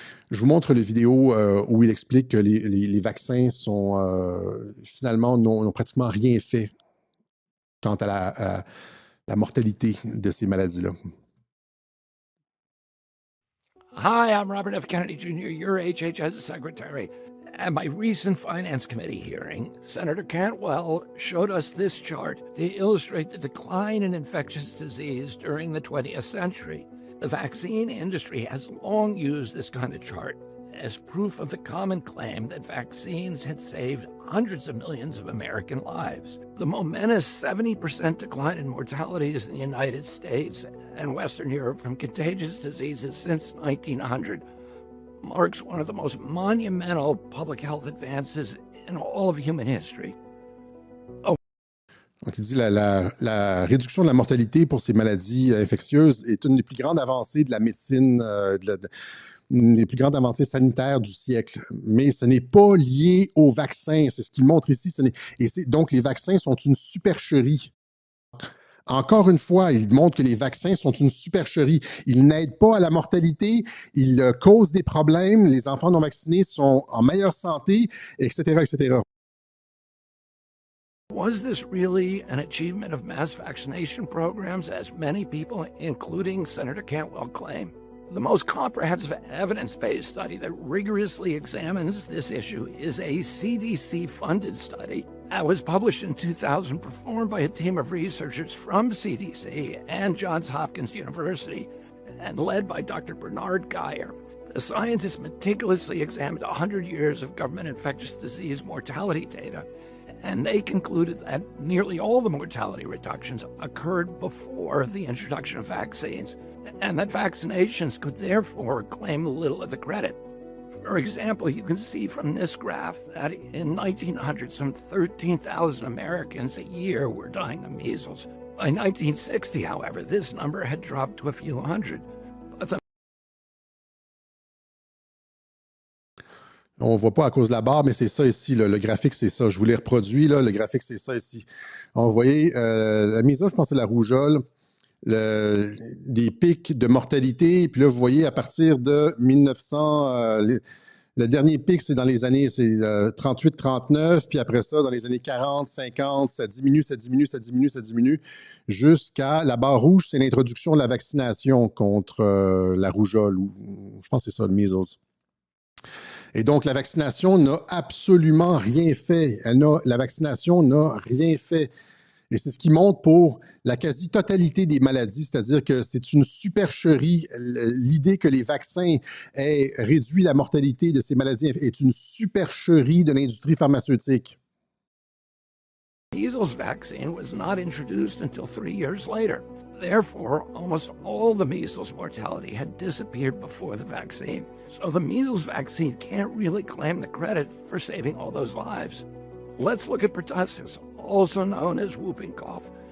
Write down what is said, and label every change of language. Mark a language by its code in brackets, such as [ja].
[fr] Je vous montre la vidéo où il explique que les vaccins sont finalement n'ont pratiquement rien fait quant à la mortalité de ces maladies-là. [en] Hi, I'm Robert F. Kennedy Jr., your HHS secretary. At my recent Finance Committee hearing, Senator Cantwell showed us this chart to illustrate the decline in infectious disease during the 20th century. The vaccine industry has long used this kind of chart as proof of the common claim that vaccines had saved hundreds of millions of American lives. The momentous 70% decline in mortalities in the United States and Western Europe from contagious diseases since 1900 marks one of the most monumental public health advances in all of human history. [fr] Donc, il dit la réduction de la mortalité pour ces maladies infectieuses est une des plus grandes avancées de la médecine, une des plus grandes avancées sanitaires du siècle. Mais ce n'est pas lié aux vaccins. C'est ce qu'il montre ici. Donc, les vaccins sont une supercherie. Encore une fois, il montre que les vaccins sont une supercherie. Ils n'aident pas à la mortalité, ils causent des problèmes, les enfants non vaccinés sont en meilleure santé, etc., etc. [en] Was this really an achievement of mass vaccination programs, as many people, including Senator Cantwell, claim? The most comprehensive evidence-based study that rigorously examines this issue is a CDC-funded study that was published in 2000, performed by a team of researchers from CDC and Johns Hopkins University, and led by Dr. Bernard Geyer. The scientists meticulously examined 100 years of government infectious disease mortality data, and they concluded that nearly all the mortality reductions occurred before the introduction of vaccines, and that vaccinations could therefore claim little of the credit. For example, you can see from this graph that in 1900, some 13,000 Americans a year were dying of measles. By 1960, however, this number had dropped to a few hundred. [fr] On ne voit pas à cause de la barre, mais c'est ça ici. Là, le graphique, c'est ça. Je vous l'ai reproduit. Là, le graphique, c'est ça ici. On voyait la measles, je pense que c'est la rougeole, des pics de mortalité. Puis là, vous voyez, à partir de 1900, Le dernier pic, c'est dans les années 38-39, puis après ça, dans les années 40-50, ça diminue, jusqu'à la barre rouge, c'est l'introduction de la vaccination contre la rougeole, ou je pense que c'est ça, le measles. Et donc, la vaccination n'a absolument rien fait. La vaccination n'a rien fait. Et c'est ce qui montre pour la quasi-totalité des maladies, c'est-à-dire que c'est une supercherie. L'idée que les vaccins aient réduit la mortalité de ces maladies est une supercherie de l'industrie pharmaceutique. [en] The measles vaccine was not introduced until 3 years later. Therefore, almost all the measles mortality had disappeared before the vaccine. So the measles vaccine can't really claim the credit for saving all those lives. Let's look at pertussis, also known as whooping cough.